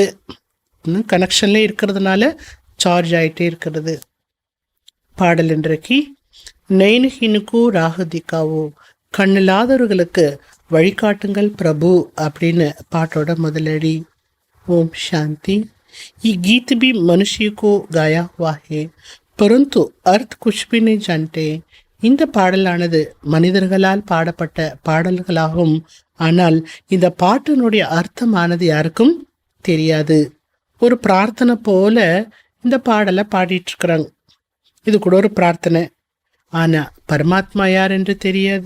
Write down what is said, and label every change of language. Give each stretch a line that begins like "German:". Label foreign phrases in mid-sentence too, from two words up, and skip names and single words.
Tamil: கனெக்ஷன்லேயே இருக்கிறதுனால சார்ஜ் ஆகிட்டே இருக்கிறது. பாடல் இன்றைக்கு
Hindi: नैनहीन को राह दिखाओ,
Tamil: கண்ணில்லாதவர்களுக்கு வழிகாட்டுங்கள் பிரபு அப்படின்னு பாட்டோட முதலடி. ஓம் சாந்தி.
Hindi: ये गीत भी मनुष्य को गाया हुआ है परंतु अर्थ कुछ भी नहीं जानते.
Tamil: இந்த பாடலானது மனிதர்களால் பாடப்பட்ட பாடல்களாகும். ஆனால் இந்த பாட்டினுடைய அர்த்தமானது யாருக்கும் தெரியாது. ஒரு பிரார்த்தனை போல இந்த பாடலை பாடிட்டு இருக்கிறாங்க. இது கூட ஒரு பிரார்த்தனை. ஆனா பரமாத்மா யார் என்று தெரியாது.